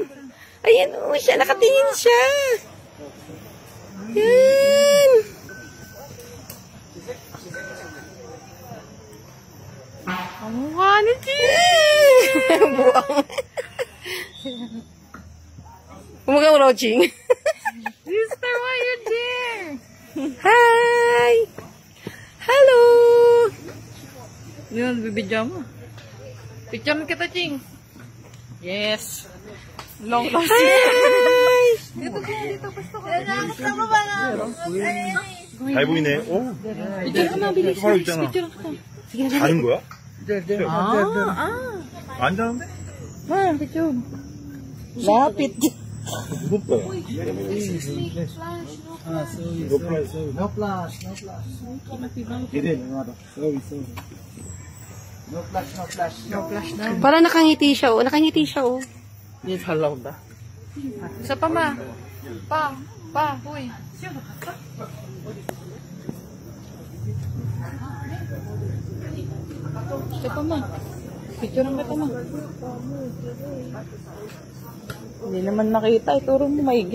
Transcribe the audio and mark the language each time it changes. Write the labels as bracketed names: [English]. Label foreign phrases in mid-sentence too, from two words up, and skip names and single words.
[Filipino] Ayan, oh, siya, nakatingin siya. Yan. Ang mukha ni Buang. Kumukha mo, Roching. [English] Sister, why are you there? Hi! Hello! [Filipino] Yun, bibidya mo. Picture kita, Ching. [English] Yes. Long lost. Hi! [Filipino] Dito, gusto ko. [Korean] 잘 보이네. 오, [Filipino] Picture ka na, bilis. [Korean] 바로 있잖아. [Filipino] Picture ka. Sige na, [Korean] 자는 거야? [English] There. [Korean] 안 자는데? [Filipino] picture. Lapit. [Korean] 무섭다. [English] No flash. No flash na. [Filipino] Para nakangiti siya, oh. Hindi, [Korean] 잘 나온다. [Filipino] Isa pa, ma. Huy. Isa pa, ma. Picture ang kita, ma. Hindi naman nakita. Ituro mo maigi.